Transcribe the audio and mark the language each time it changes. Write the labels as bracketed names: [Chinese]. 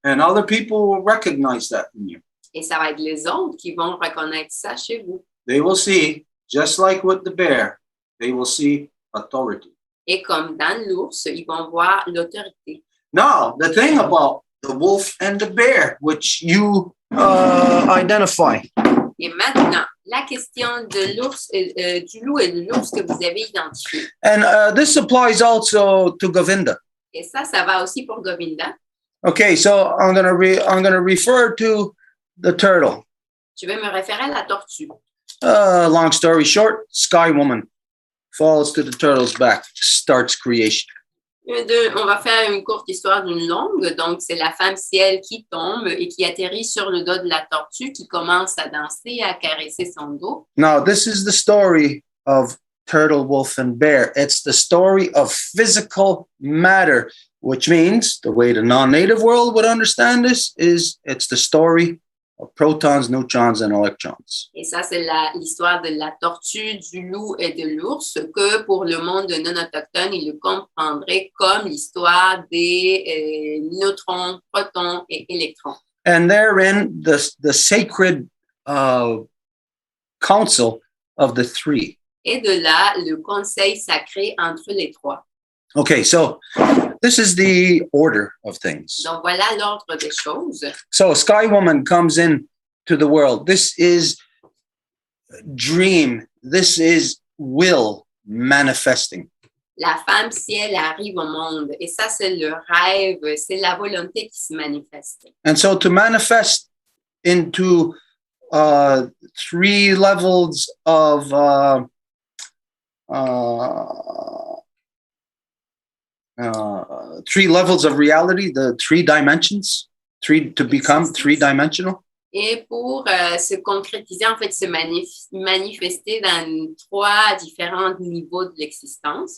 [English] And other people will recognize that in you. [French] Et ça va être les autres qui vont reconnaître ça chez vous. [English] They will see, just like with the bear, they will see authority. [French] Et comme dans l'ours, ils vont voir l'autorité. [English] Now, the thing about the wolf and the bear, which you identify. [French] Et maintenant, la question de l'ours, du loup et de l'ours que vous avez identifié. [English] And this applies also to Govinda. [French] Et ça va aussi pour Govinda. [English] Okay, so I'm gonna refer to the turtle. [French] Je vais me référer à la tortue. [English] Long story short, Sky Woman falls to the turtle's back, starts creation. [French] On va faire une courte histoire d'une longue. Donc, c'est la femme ciel qui tombe et qui atterrit sur le dos de la tortue qui commence à danser, à caresser son dos. [English] Now, this is the story of turtle, wolf, and bear. It's the story of physical matter, which means the way the non-native world would understand this is it's the story of protons, neutrons, and electrons. [French] Et ça, c'est l'histoire de la tortue, du loup et de l'ours, que pour le monde non autochtone, il le comprendrait comme l'histoire des neutrons, protons et électrons. [English] And therein, the sacred council of the three. [French] Et de là, le conseil sacré entre les trois. [English] Okay, so this is the order of things. [French] Donc, voilà l'ordre des choses. [English] So Sky Woman comes in to the world. This is dream. This is will manifesting. [French] la femme, si elle arrive au monde, et ça, c'est le rêve, c'est la volonté qui se manifeste. [English] And so to manifest into 3 levels of 3 levels of reality, the 3 dimensions, to become 3-dimensional. [French] Et pour se concrétiser, en fait, se manifester dans 3 différents niveaux de l'existence,